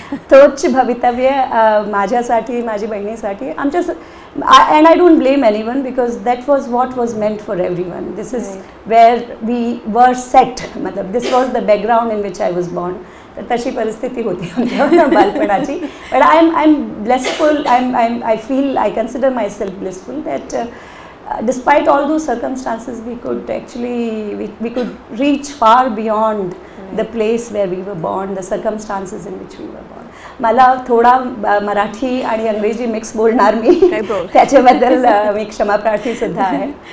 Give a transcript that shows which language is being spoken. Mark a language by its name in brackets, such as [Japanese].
[Marathi] तोच भवितव्य माझ्यासाठी, माझी बहिणीसाठी आमच्या. [English] And I don't blame anyone because that was what was meant for everyone. This is where we were set, मतलब this was the background in which I was born. [Marathi] तर तशी परिस्थिती होती आमच्या बालपणाची. [English] But I am blessful. I feel, I consider my self blessful that despite all those circumstances we could actually we could reach far beyond the place where we were born, the circumstances in which we were born. [Marathi] मला थोडा मराठी आणि इंग्रजी mix बोलणार मी, त्याच्याबद्दल मी क्षमाप्रार्थी सुद्धा आहे.